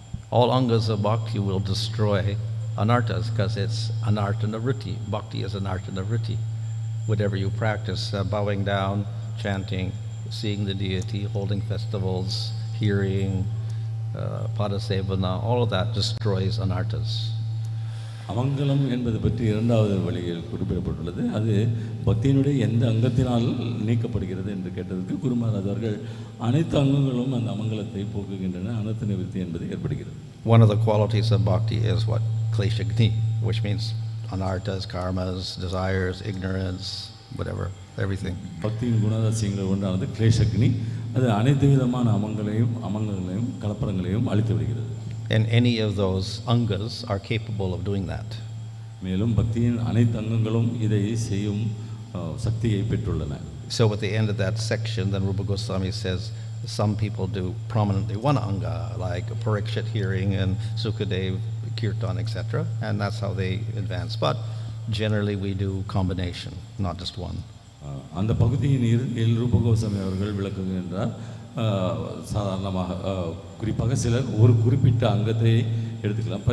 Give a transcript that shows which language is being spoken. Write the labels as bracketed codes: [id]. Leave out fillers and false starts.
[en] All angas of bhakti will destroy anarthas because it's anartha vritti. Bhakti is anartha vritti. whatever you practice, bowing down, chanting, seeing the deity, holding festivals, hearing, padasevana, all of that destroys anarthas. [ta] அமங்கலம் என்பது பற்றி இரண்டாவது வழியில் குறிப்பிடப்பட்டுள்ளது. அது பக்தியினுடைய எந்த அங்கத்தினால் நீக்கப்படுகிறது என்று கேட்டதற்கு குரு மகாராஜ் அவர்கள் அனைத்து அங்கங்களும் அந்த அமங்கலத்தை போக்குகின்றன, அனர்த்த நிவர்த்தி என்பது ஏற்படுகிறது. [en] One of the qualities of bhakti is what? Klesha-gni, which means anarthas, karmas, desires, ignorance, whatever, everything. [ta] பக்தியின் குணாதிசயங்கள் ஒன்றானது கிளேஷக்னி. அது அனைத்து விதமான அமங்கங்களையும் கலப்படங்களையும் அழித்து விடுகிறது. [en] And any of those angas are capable of doing that. [ta] மேலும் பக்தியின் அனைத்து அங்கங்களும் இதை செய்யும் சக்தியை பெற்றுள்ளன. [en] So at the end of that section, then Rupa Goswami says some people do prominently one anga, like Parikshit hearing and Sukadev kirtan, etc., and that's how they advance. But generally we do combination, not just one. [ta] அந்த பகுதியின் இறுதியில் ரூப கோஸ்வாமி அவர்கள் விளக்குகின்றார். சாதாரணமாக குறிப்பாக சிலர் ஒரு குறிப்பிட்ட அங்கத்தை எடுத்துக்கலாம்.